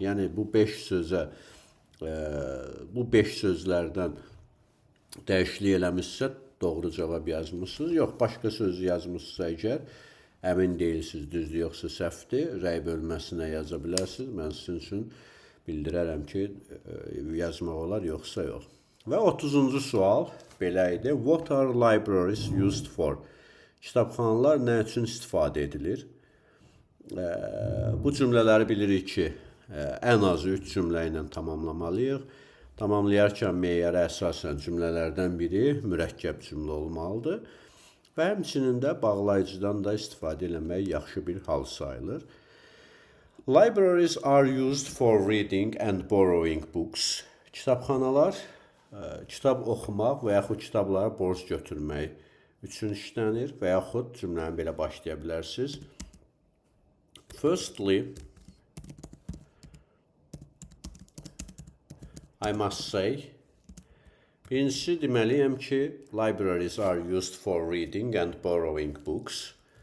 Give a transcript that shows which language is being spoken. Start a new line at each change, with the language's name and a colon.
Azerbaijani: Yəni bu 5 sözə bu 5 sözlərdən dəyişiklik eləmişsə doğru cavab yazmışsınız. Yox, başqa sözü yazmışsa əgər əmin deyilsiniz, düzdür yoxsa səhvdir, rəy bölməsinə yaza bilərsiniz. Mən sizin üçün bildirərəm ki, yazmaq olar yoxsa yox. Və 30-cu sual belə idi.
English: What are libraries used for?
Azerbaijani: Kitabxanalar nə üçün istifadə edilir? Bu cümlələri bilirik ki, ən azı 3 cümlə ilə tamamlamalıyıq. Tamamlayarkən meyara əsasən cümlələrdən biri mürəkkəb cümlə olmalıdır. Və həmçinin də bağlayıcıdan da istifadə eləmək yaxşı bir hal sayılır.
English: Libraries are used for reading and borrowing books.
Azerbaijani: Kitabxanalar kitab oxumaq və yaxud kitablara borc götürmək üçün işlənir və yaxud cümləni belə başlaya bilərsiniz.
English: Firstly, I must say,
Azerbaijani: birincisi deməliyəm ki,
English: libraries are used for reading and borrowing books.